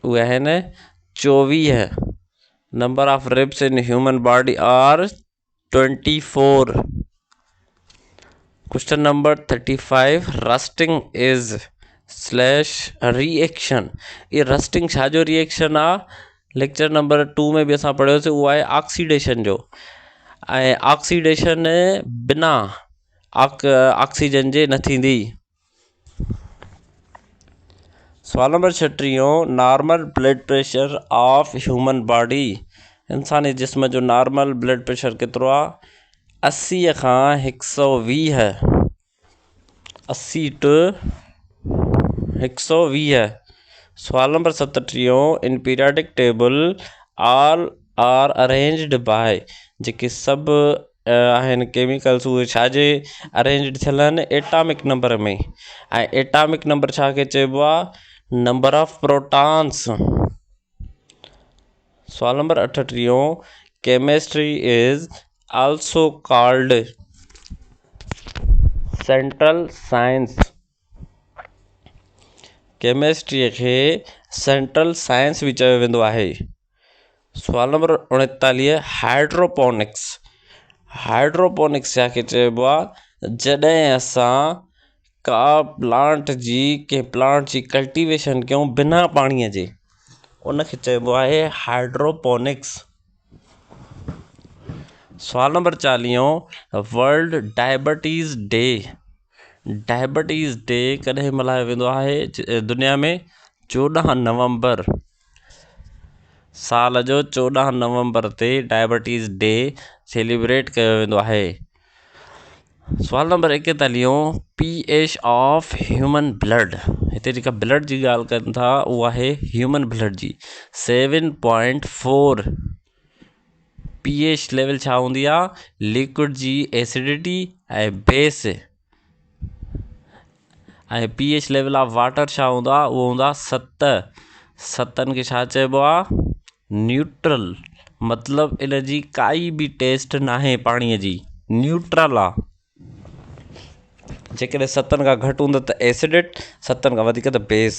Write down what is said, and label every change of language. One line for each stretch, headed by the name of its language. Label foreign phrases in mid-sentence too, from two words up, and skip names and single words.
Sindhi: उहे आहिनि 24।
English: number of ribs in human body are 24. question number 35 rusting is slash reaction.
Sindhi: ये रस्टिंग छाजो रिएक्शन आहे
English: lecture number
Sindhi: 2 में भी असां पढ़ियोसीं, उहो आहे ऑक्सीडेशन जो। ऐं ऑक्सीडेशन बिना ऑक्सीजन जे न थींदी।
English: सवाल number 36 normal blood pressure of human body.
Sindhi: इंसानी जिस्म जो
English: normal blood pressure
Sindhi: केतिरो आहे? 80 खां 120। 80 टू 120।
English: सवाल number 37 in periodic table all are arranged by.
Sindhi: जेके सभु आहिनि केमिकल्स उहे छाजे अरेंज्ड थियल आहिनि?
English: atomic number
Sindhi: में। ऐं
English: atomic number
Sindhi: छा खे चइबो आहे?
English: number of protons. सवाल number 38 chemistry is also called central science.
Sindhi: केमिस्ट्रीअ खे
English: central science
Sindhi: बि चयो वेंदो आहे। सवाल नंबर 39 हाइड्रोपोनिक्स। हाइड्रोपोनिक्स छा खे चइबो आहे? जॾहिं असां कंहिं प्लांट जी कल्टीवेशन कयूं बिना पाणीअ जे, उनखे चइबो आहे हाइड्रोपोनिक्स।
English: सवाल number 40 world diabetes day. diabetes day
Sindhi: कॾहिं मल्हायो वेंदो आहे दुनिया में? 14 नवंबर। साल जो 14 नवंबर ते
English: diabetes day celebrate
Sindhi: कयो वेंदो आहे।
English: सवाल number 41 pH of human blood.
Sindhi: हिते जेका ब्लड जी ॻाल्हि कनि था उहा आहे
English: human blood
Sindhi: जी। 7.4।
English: pH level
Sindhi: छा हूंदी आहे? लिक्विड जी एसिडिटी ऐं बेस। ऐं
English: pH level of water
Sindhi: छा हूंदो आहे? उहो हूंदो आहे 7। 7 खे छा चइबो आहे? न्यूट्रल। मतिलबु इन जी काई बि टेस्ट नाहे पाणीअ जी, न्यूट्रल आहे। जेकॾहिं 7 खां घटि हूंदो त एसिडिट, 7 खां वधीक त बेस।